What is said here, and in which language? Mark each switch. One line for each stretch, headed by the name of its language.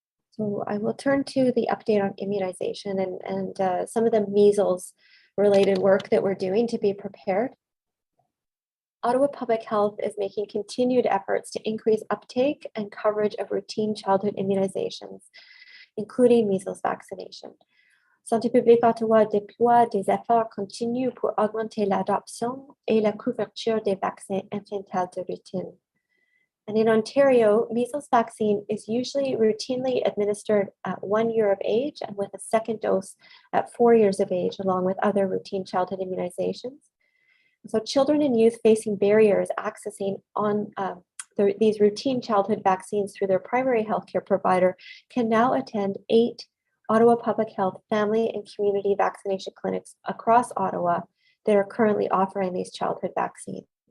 English: So I will turn to the update on immunization and some of the measles related work that we're doing to be prepared. Ottawa Public Health is making continued efforts to increase uptake and coverage of routine childhood immunizations, including measles vaccination.
French: Santé publique Ottawa déploie des efforts continus pour augmenter l'adoption et la couverture des vaccins infantile de routine.
English: And in Ontario, measles vaccine is usually routinely administered at 1 year of age and with a second dose at 4 years of age, along with other routine childhood immunizations. So children and youth facing barriers accessing these routine childhood vaccines through their primary healthcare provider can now attend 8 Ottawa Public Health family and community vaccination clinics across Ottawa that are currently offering these childhood vaccines.